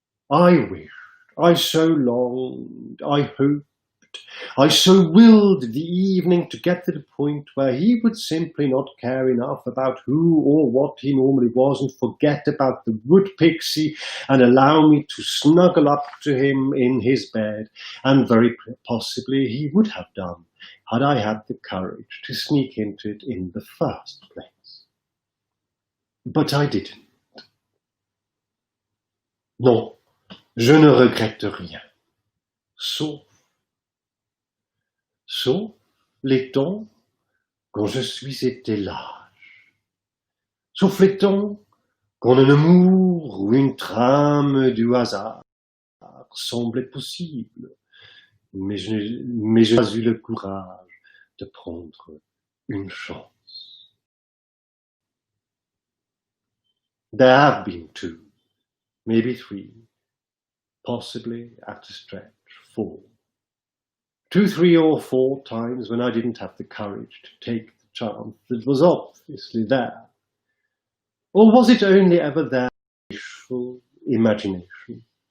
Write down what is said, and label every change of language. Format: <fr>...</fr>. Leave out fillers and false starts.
<en>I wished, I so longed, I hoped, I so willed the evening to get to the point where he would simply not care enough about who or what he normally was and forget about the Wood Pixie and allow me to snuggle up to him in his bed, and very possibly he would have done had I had the courage to sneak into it in the first place. But I didn't.</en> <fr>Non, je ne regrette rien, sauf les temps quand je suis été lâche, sauf les temps quand un amour ou une trame du hasard semblait possible, mais je n'ai pas eu le courage de prendre une chance.</fr> <en>There have been 2, maybe 3, possibly at a stretch 4. 2, 3, or 4 times when I didn't have the courage to take the chance that was obviously there? Or was it only ever their wishful imagination?</en>